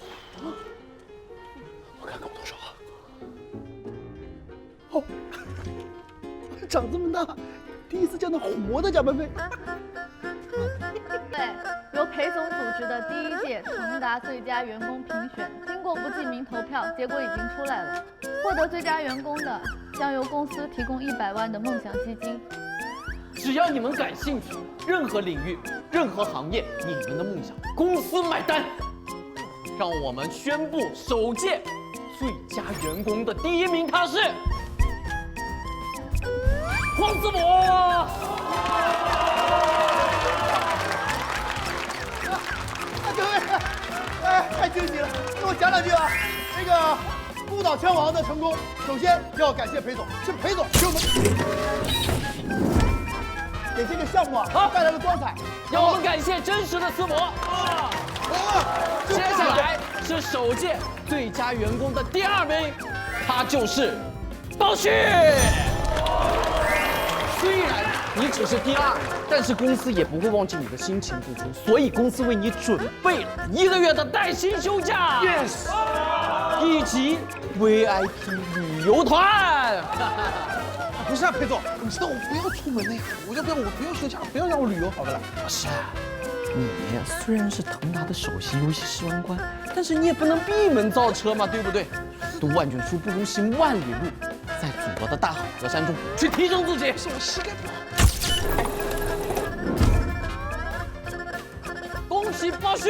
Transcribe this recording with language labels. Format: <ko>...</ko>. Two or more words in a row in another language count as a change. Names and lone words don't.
<zh>我看看我多少啊？哦，长这么大，第一次见到活的加班费。对，由裴总组织的第1届腾达最佳员工评选，经过不记名投票，結果已經出來了。獲得最佳員工的，將由公司提供100萬的夢想基金。只要你們感興趣，任何領域、任何行業，你們的夢想，公司買單。讓我們宣布首屆最佳員工的第1名，他是黃思博。各位，哎，太驚喜了！給我講兩句啊。這個孤島槍王的成功，首先要感謝裴總，是裴總給我們給這個項目啊帶來了光彩。讓我們感謝真實的思博。接下來是首屆最佳員工的第2名，他就是包旭。雖然你只是第2，但是公司也不會忘記你的辛勤付出，所以公司為你準備了1個月的帶薪休假 ，yes， 以及 VIP 旅遊團。不是啊，裴總，你知道我不要出門的呀，我不要休假，不要讓我旅遊好的了。不是，你雖然是騰達的首席遊戲試玩官，但是你也不能閉門造車嘛，對不對？讀萬卷書不如行萬里路，在祖國的大好河山中去提升自己。是我膝蓋不好。恭喜包旭！</zh>